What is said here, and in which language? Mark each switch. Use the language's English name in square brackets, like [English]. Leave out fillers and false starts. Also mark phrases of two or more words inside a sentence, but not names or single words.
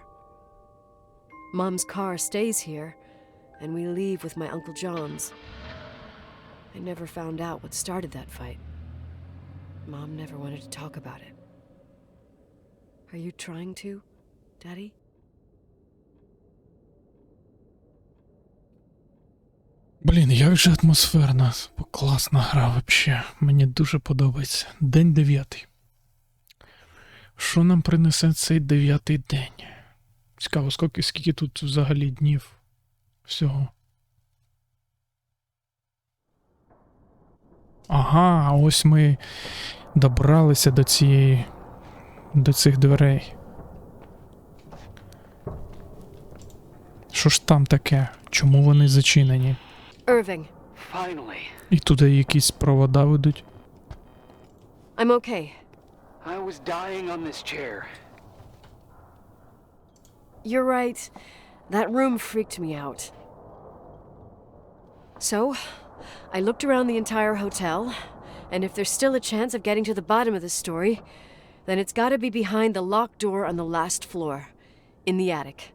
[English] Mom's car stays here, and we leave with my Uncle John's. I never found out what started that fight. Mom never wanted to talk about it. Are you trying to, Daddy? [Ukrainian] Блін, як же атмосферна, класна гра вообще. Мені дуже подобається. День 9. Що нам принесе цей 9-й день? Цікаво, скільки тут взагалі днів всього. Ага, ось ми добралися до цих дверей. Що ж там таке? Чому вони зачинені? [English] Irving. Finally. [Ukrainian] І туди якісь провода ведуть. [English] I'm okay. I was dying on this chair. You're right. That room freaked me out. So, I looked around the entire hotel, and if there's still a chance of getting to the bottom of this story, then it's gotta be behind the locked door on the last floor, in the attic.